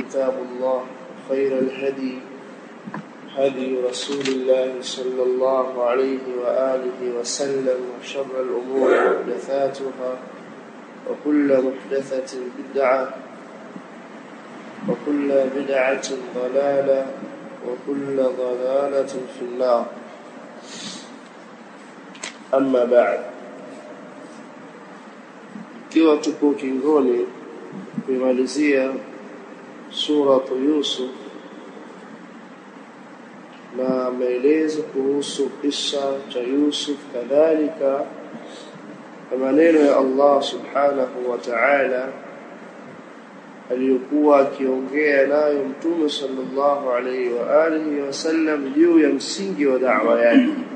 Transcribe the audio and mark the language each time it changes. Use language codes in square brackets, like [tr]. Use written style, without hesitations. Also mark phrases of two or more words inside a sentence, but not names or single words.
[ar] كتاب الله خير الهدي هدي رسول الله صلى الله عليه وآله وسلم وشر الأمور محدثاتها وكل محدثة بدعة وكل بدعة ضلالة وكل ضلالة في النار أما بعد [sw] kiwa tupo kingoni kumalizia suratu Yusuf na maelezo kuhusu kisa cha Yusuf kadhalika maneno ya Allah [ar] سبحانه وتعالى [sw] aliyokuwa akiongea nayo Mtume [ar] صلى الله عليه وعلى آله وسلم [sw] juu ya msingi wa da'wa yake.